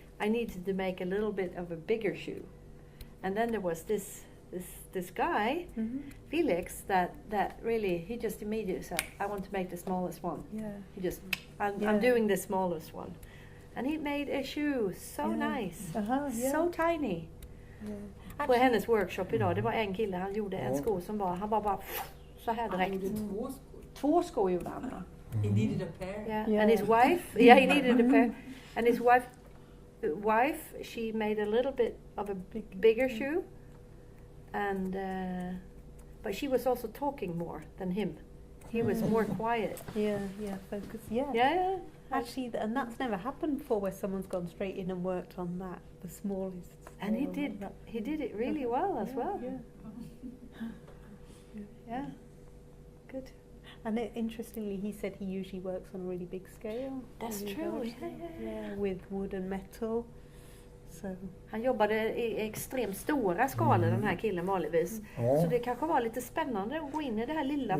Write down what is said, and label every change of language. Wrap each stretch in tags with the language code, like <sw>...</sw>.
<en>I needed to make a little bit of a bigger shoe, and then there was this guy, Felix, that really he just immediately said, "I want to make the smallest one." He just, I'm doing the smallest one, and he made a shoe so nice, so tiny.</en> <sv>På hennes workshop idag, det var en kille, han gjorde en sko som han var bara så här direkt. Två skor gjorde han.</sv> <en>He needed a pair. And his wife, he needed a pair, and his wife, she made a little bit of a bigger shoe, and but she was also talking more than him. He was more quiet. Yeah, focus. Yeah. Yeah. Actually, and that's never happened before, where someone's gone straight in and worked on that, the smallest. And he scale. did. He did it really well as well. Yeah. Yeah. Good. And interestingly, he said he usually works on a really big scale. That's really true. large. Yeah, with wood and metal. So.</en> <sv>Han jobbade i extremt stora skalor, den här killen vanligtvis. Ja. Så det kanske var lite spännande att gå in i det här lilla</sv>